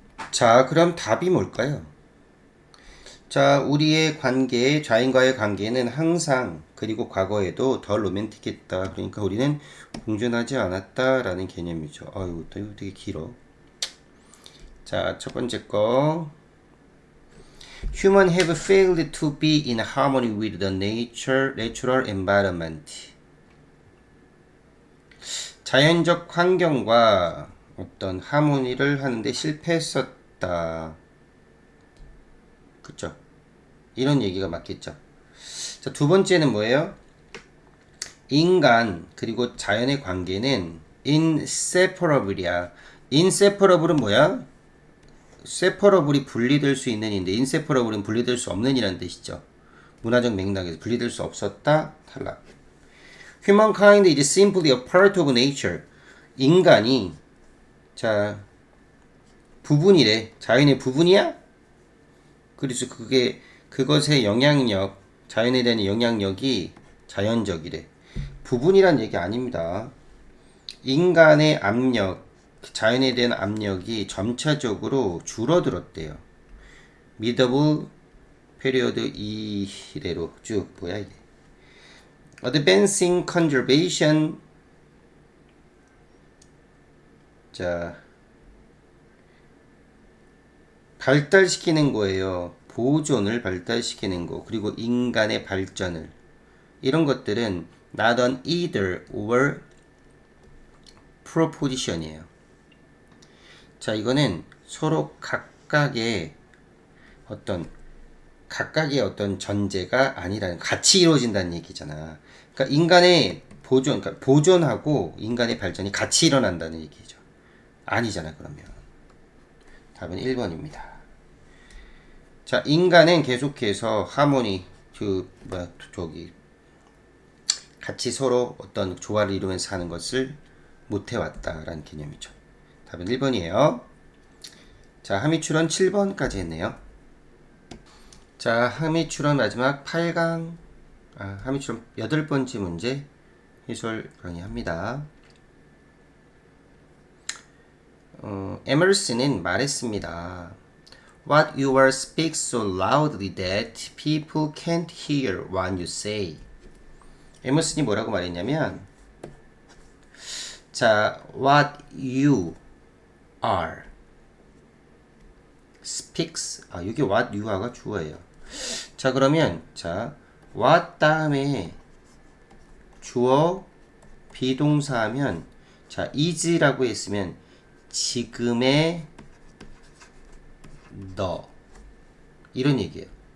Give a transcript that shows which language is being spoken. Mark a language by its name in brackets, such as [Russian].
[Korean] 자 그럼 답이 뭘까요 자 우리의 관계 자연과의 관계는 항상 그리고 과거에도 덜 로맨틱했다 그러니까 우리는 공존하지 않았다 라는 개념이죠 아유 이거 되게 길어 자, 첫 번째 거. [English] Human have failed to be in harmony with the natural environment. [Korean] 자연적 환경과 어떤 하모니를 하는데 실패했었다. 그쵸? 이런 얘기가 맞겠죠. 자, 두 번째는 뭐예요? 인간 그리고 자연의 관계는 inseparable이야. inseparable은 뭐야? separable이 분리될 수 있는 인데 inseparable은 분리될 수 없는 이라는 뜻이죠. 문화적 맥락에서 분리될 수 없었다. 탈락. [English] Humankind is simply a part of nature. [Korean] 인간이 자 부분이래. 자연의 부분이야? 그래서 그것의 영향력, 자연에 대한 영향력이 자연적이래. 부분이란 얘기 아닙니다. 인간의 압력, 자연에 대한 압력이 점차적으로 줄어들었대요. 미더블 페리어드 이래로 쭉 뭐야 이게. [English] Advancing conservation. [Korean] 자, 발달시키는 거예요. 보존을 발달시키는 거. 그리고 인간의 발전을. 이런 것들은 [English] not an either or proposition이에요. [Korean] 자, 이거는 서로 각각의 어떤 전제가 아니라는, 같이 이루어진다는 얘기잖아. 그러니까 인간의 그러니까 보존하고 인간의 발전이 같이 일어난다는 얘기죠. 아니잖아, 그러면. 답은 1번입니다. 자, 인간은 계속해서 하모니, 같이 서로 어떤 조화를 이루면서 사는 것을 못해왔다라는 개념이죠. 답은 1번이에요. 자, 함의출원 7번까지 했네요. 자, 함의출원 마지막 8강, 함의출원 8번째 문제 해설 강의합니다. 에머슨은 말했습니다. [English] What you are speak so loudly that people can't hear what you say. [Korean] 에머슨이 뭐라고 말했냐면, 자, [English] what you are speaks. [Korean] 여기 [English] what you are [Korean] 가 주어예요. 자, 그러면 자, what 다음에 주어 비동사 하면, 자, is라고 했으면 지금의 너, 이런 얘기예요.